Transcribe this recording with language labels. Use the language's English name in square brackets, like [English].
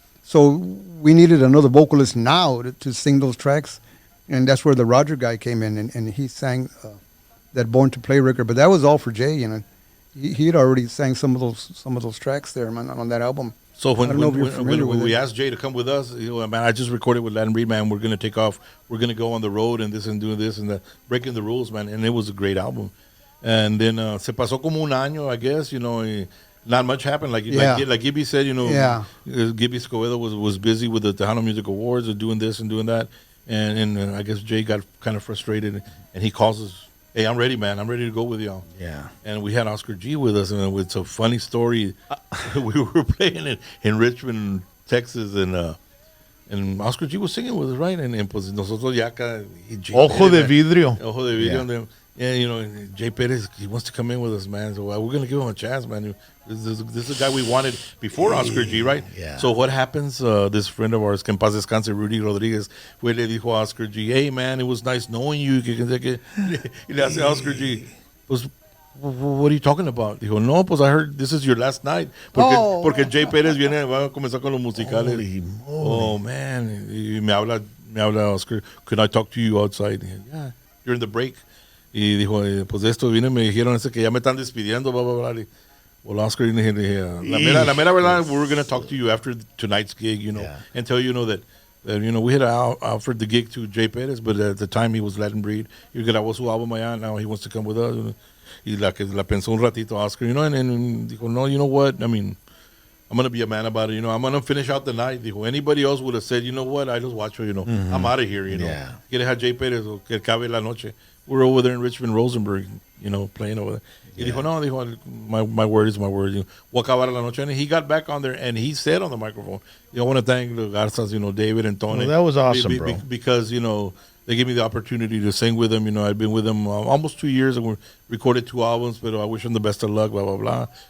[English] So we needed another vocalist now to sing those tracks, and that's where the Roger guy came in, and he sang that Born to Play record. But that was all for Jay. You know, he had already sang some of those tracks there, man, on that album. So when we asked Jay to come with us, you know, man, I just recorded with Latin Breed, man. We're gonna take off. We're gonna go on the road and this and doing this and that, Breaking the Rules, man. And it was a great album. And then [Spanish] se pasó como un año, [English] I guess, you know. Not much happened. Like Gibby said, you know, Gibby Escobedo was busy with the Tejano Music Awards and doing this and doing that. And I guess Jay got kind of frustrated, and he calls us, hey, I'm ready, man. I'm ready to go with y'all. Yeah. And we had Oscar G with us, and it's a funny story. We were playing in Richmond, Texas, and Oscar G was singing with us, right? [Spanish] And pues nosotros ya acá... Ojo de vidrio. Ojo de vidrio. Yeah. [English] And, you know, Jay Perez, he wants to come in with us, man. So we're going to give him a chance, man. This is a guy we wanted before Oscar G, right? Yeah. So what happens, this friend of ours, [Spanish] que en paz descanse, [English] Rudy Rodriguez, [Spanish] fue le dijo a [English] Oscar G, hey, man, it was nice knowing you. [Spanish] Y le hace a Oscar G, pues, [English] what are you talking about? [Spanish] Dijo, no, pues [English] I heard this is your last night. [Spanish] Porque Jay Perez va a comenzar con los musicales. [English] Oh, man. [Spanish] Y me habla [English] Oscar, can I talk to you outside? [Spanish] Dije, [English] yeah, during the break. [Spanish] Y dijo, pues esto vino y me dijeron que ya me están despidiendo, blah, blah, blah. [English] Well, Oscar, [Spanish] la mera verdad, [English] we're going to talk to you after tonight's gig, you know, and tell you know that you know, we had offered the gig to Jay Perez, but at the time he was Latin Breed. [Spanish] He grabó su álbum allá, [English] now he wants to come with us. [Spanish] Y la pensó un ratito, [English] Oscar, you know, and dijo, no, you know what, I mean, I'm going to be a man about it, you know, I'm going to finish out the night. Dijo, anybody else would have said, you know what, I just watch her, you know, I'm out of here, you know. [Spanish] Quiere dejar Jay Perez o que acabe la noche. [English] We're over there in Richmond, Rosenberg, you know, playing over there. [Spanish] Y dijo, no, [English] my word is my word. You know, [Spanish] voy a acabar la noche. [English] And he got back on there, and he said on the microphone, I want to thank the Garzas, you know, David and Tony. Well, that was awesome, bro. Because, you know, they gave me the opportunity to sing with them. You know, I've been with them almost 2 years, and we recorded 2 albums, but I wish them the best of luck, blah, blah, blah.